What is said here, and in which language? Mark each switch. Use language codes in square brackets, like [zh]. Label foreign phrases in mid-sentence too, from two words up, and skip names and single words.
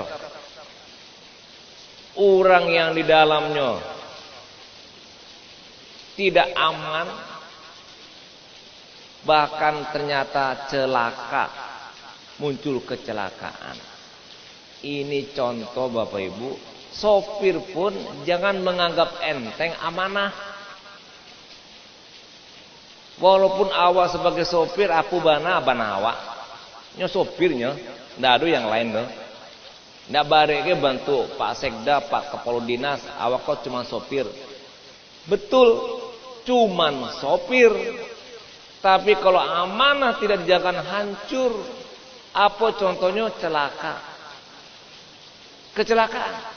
[id] Orang yang di dalamnya tidak aman, bahkan ternyata celaka, muncul kecelakaan. Ini contoh Bapak Ibu, sopir pun jangan menganggap enteng amanah. [min] Walaupun awak sebagai sopir, aku bana awak. Nyo sopirnya, ndak ada yang lain loh. Ndak bareke bantu Pak Sekda, Pak Kepala Dinas, awak kok cuma sopir. [id] Betul, cuman sopir. Tapi kalau amanah tidak dijaga hancur. Apa contohnya? Celaka. Kecelakaan.